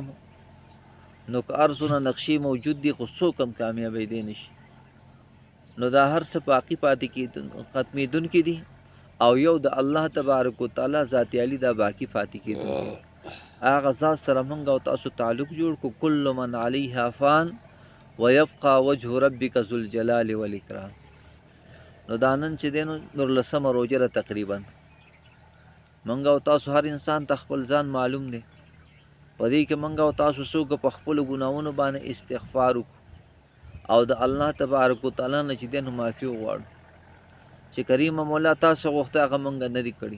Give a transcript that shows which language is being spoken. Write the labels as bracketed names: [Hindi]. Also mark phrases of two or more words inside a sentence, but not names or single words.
[Pashto] نو که هر څونه نقشې موجود دي خو څوک هم کامیابېدی نشي. نو دا هر څه باقي پاتې ختمېدونکي دي او یو د الله تبارک وتعالی ذات علی دا باقي پاتې کېدونکی. هغه ذات سره موږ او تاسو تعلق جوړ کړو. [Arabic] کل من علیها فان ویبقى وجه ربک ذو الجلال والاکرام. [Pashto] نو دا نن چې دی نو 19مه روژه ده تقریبا. موږ او تاسو هر انسان ته خپل ځان معلوم دی. په دې کې موږ او تاسو څوک په خپلو ګناهونو باندې استغفار وکړو او د الله تبارک وتعالی نه چې دی نو معافي وغواړو چې کریمه مولا تاسو غوښته هغه موږ نه دي کړي.